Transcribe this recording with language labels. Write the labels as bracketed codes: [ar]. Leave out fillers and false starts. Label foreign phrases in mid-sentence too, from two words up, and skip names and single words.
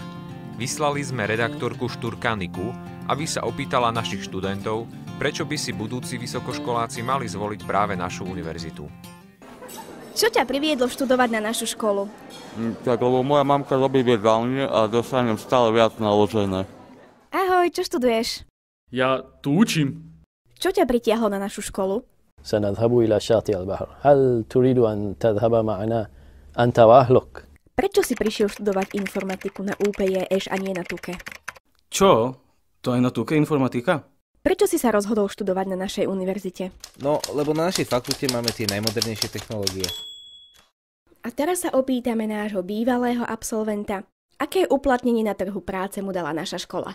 [sk] Vyslali sme redaktorku Šturka Niku, aby sa opýtala našich študentov, prečo by si budúci vysokoškoláci mali zvoliť práve našu univerzitu. Čo ťa priviedlo študovať na našu školu? Tak lebo moja mamka robí v jedálni a dostanem stále viac naložené. Ahoj, čo študuješ? Ja tu učím. Čo ťa pritiahlo na našu školu? [ar] سنذهب إلى شاطئ البحر. هل تريد أن تذهب معنا أنت وأهلك؟ [sk] Prečo si prišiel študovať informatiku na UPJŠ a nie na TUKE? Čo? To je na TUKE informatika? Prečo si sa rozhodol študovať na našej univerzite? No, lebo na našej fakulte máme tie najmodernejšie technológie. A teraz sa opýtame nášho bývalého absolventa, aké uplatnenie na trhu práce mu dala naša škola.